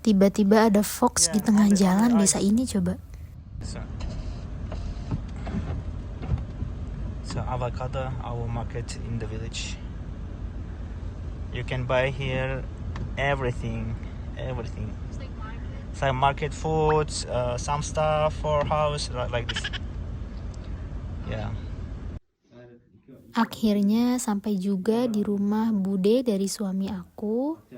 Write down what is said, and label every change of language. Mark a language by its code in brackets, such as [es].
[id] Tiba-tiba ada fox di tengah jalan desa ini coba. [en] avocado, our market in the village. You can buy here everything. It's like market foods, some stuff for house, like this. Yeah. [id] Akhirnya sampai juga di rumah Bude dari suami aku.